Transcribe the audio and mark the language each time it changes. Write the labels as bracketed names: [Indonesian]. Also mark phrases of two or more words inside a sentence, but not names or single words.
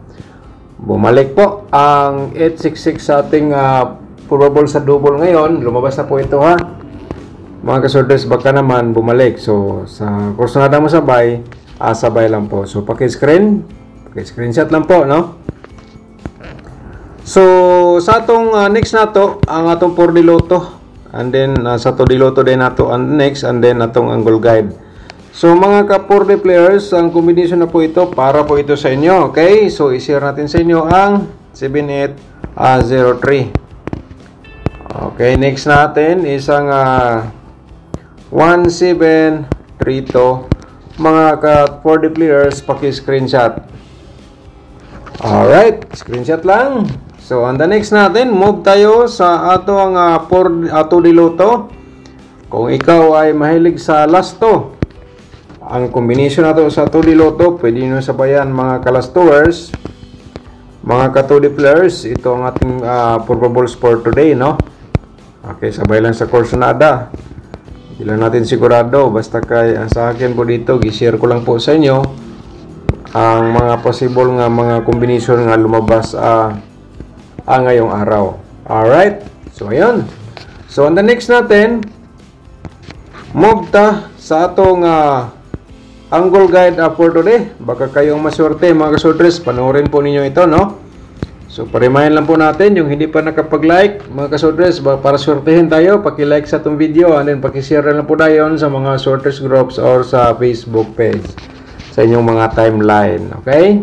[Filipino] Bumalik po ang 866 sa ating probable sa double ngayon. Lumabas na po ito, ha. Mga kasodres, baka naman bumalik. So, sa kursunada mo sabay, sabay lang po. So, screenshot lang po, no? So, [Cebuano] sa atong next nato, ang atong 4D Lotto. [English] And then, [Cebuano] sa 2D Lotto din nato ang next, [English] and then [Cebuano] atong angle guide. So, [Filipino] mga ka-4D players, ang combination na po ito, para po ito sa inyo, okay? So, i-share natin sa inyo ang 7803. Okay, next natin, isang 1732. Mga ka-4D players, paki-screenshot. Alright, screenshot lang. So, [English] on the next [Filipino] natin, move tayo [Cebuano] sa atong [Filipino] 2D Lotto. Kung ikaw ay mahilig sa lasto, ang combination nato sa 2D Lotto, pwede nyo sabayan mga kalastowers, mga ka-2D players. Ito ang ating probables [English] for today, [Filipino] no? Okay, sabay lang sa kursunada. Hindi lang natin sigurado. Basta sa akin po dito, i-share ko lang po sa inyo ang mga possible nga mga combination nga lumabas ngayong araw. Alright. So, ayun. So, [English] on the next [Filipino] natin, move [Cebuano] ta sa atong [English] angle guide for today. [Filipino] Baka kayong maswerte mga kasodres. Panoorin po ninyo ito, no? So, pa-remind lang po natin yung hindi pa nakapag-like, mga kasodres, para swertehin tayo, paki-like sa itong video [English] and then [Filipino] paki-share lang po tayo sa mga sorters groups or sa Facebook page, sa inyong mga timeline, okay?